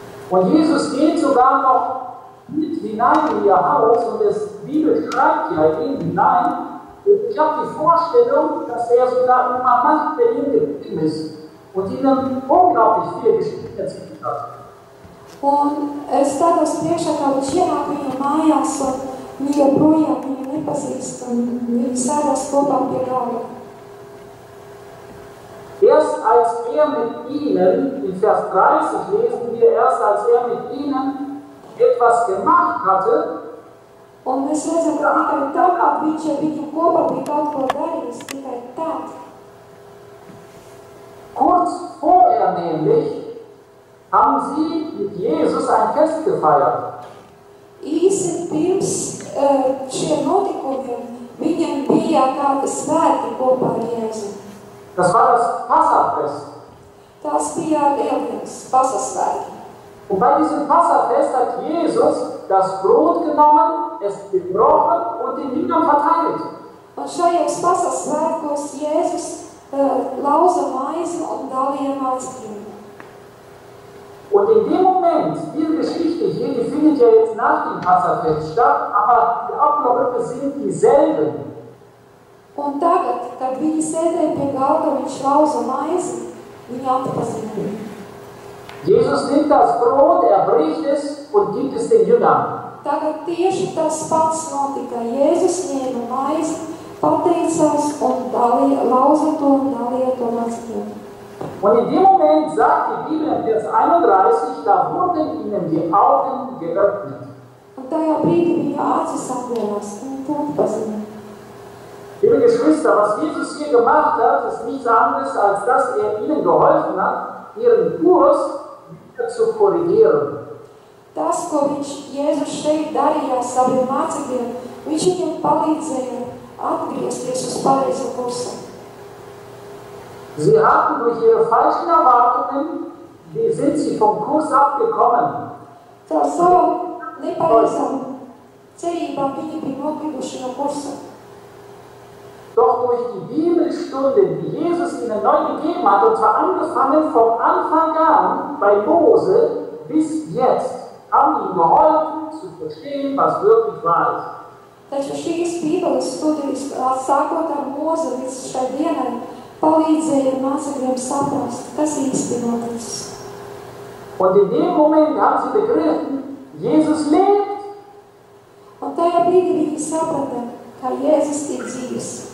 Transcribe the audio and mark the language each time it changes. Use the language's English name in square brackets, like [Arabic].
[German] Und Jesus geht sogar noch mit hinein in ihr Haus und das Bibel schreibt ja in ihn hinein. Ich habe die Vorstellung, dass er sogar immer Macht bei ihnen geblieben ist und ihnen unglaublich viel Geschichte erzählt hat. [Latvian] Un es tādos priekšā, kā viņš ienāk viņu mājās, un viņi joprojām viņu nepazīst, un viņi sēdās kopā pie galda. [German] Erst als mit ihnen, in Vers 30 lesen wir, erst als mit ihnen etwas gemacht hatte, [Latvian] un mēs redzam, ka tikai tā, kad viņš ar viņu kopā bija kaut ko darījis, tikai tad. [German] Kurz vorher nämlich haben sie mit Jesus ein Fest gefeiert. [Latvian] Īsi pirms šiem notikumiem viņiem bija kādi svētki kopā ar Jēzu. [German] Das war das Passafest. [Latvian] Tas bija Lieldienas, Pasasvētki. [German] Und bei diesem Passafest hat Jesus das Brot genommen, es gebrochen und den Jüngern verteilt. [Latvian] Un šajos Pasasvētkos Jēzus lauza maizi un dalīja mācekļiem. [German] Und in dem Moment, diese Geschichte hier, die findet ja jetzt nach dem Passafest statt, aber die Abläufe sind dieselben. [Latvian] Un tagad, kad viņi sēdēja pie galda, viņš lauza maizi, viņi atpazina. [German] Jesus nimmt das Brot, er bricht es und gibt es den Jüngern. [Latvian] Tagad tieši tas pats notika. Jēzus ņēma maizi, pateicās un lauza to un dalīja to mācekļiem. [German] Und in dem Moment sagt die Bibel in Vers 31, da wurden ihnen die Augen geöffnet. [Latvian] Un tajā brīdī viņa acis atvērās un to atpazina. [German] Liebe Geschwister, was Jesus hier gemacht hat, ist nichts anderes, als dass er ihnen geholfen hat, ihren Kurs wieder zu korrigieren. [Latvian] Tas, ko Jēzus šeit darīja saviem mācekļiem, viņš viņiem palīdzēja atgriezties uz pareizo kursu. [German] Sie hatten durch ihre falschen Erwartungen, sind sie vom Kurs abgekommen. [Latvian] Caur savu nepareizām cerībām viņi bija nokļuvuši no kursa. [German] Doch durch die Bibelstunden, die Jesus ihnen neu gegeben hat, und zwar angefangen vom Anfang an bei Mose bis jetzt, haben ihnen geholfen zu verstehen, was wirklich wahr ist. [Latvian] Taču šīs Bībeles studijas, sākot ar Mozi līdz šai dienai, palīdzēja mācekļiem saprast, kas īsti noticis. [German] Und in dem Moment haben sie begriffen, Jesus lebt. [Latvian] Un tajā brīdī viņi saprata, ka Jēzus ir dzīvs.